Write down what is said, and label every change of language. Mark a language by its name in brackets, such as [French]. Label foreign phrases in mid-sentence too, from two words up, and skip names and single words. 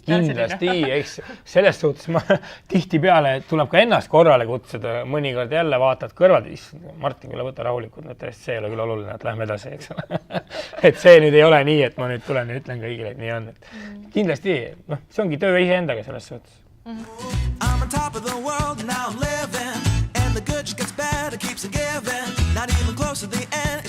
[Estonian] kindlasti, eks selles suhtes ma tihti peale tuleb ka ennast korrale kutsuda, mõnikord jälle vaatad kõrvad, Martin, küll võta rahulikult, see ei ole küll oluline, et lähme edasi, eks ole. Et see nüüd ei ole nii, et ma nüüd tulen ja ütlen kõigile, et nii on. Kindlasti, see ongi töö iseendaga selles suhtes. [English] I'm on top of the world, now I'm living, and the good just gets better, keeps on giving, not even close to the end.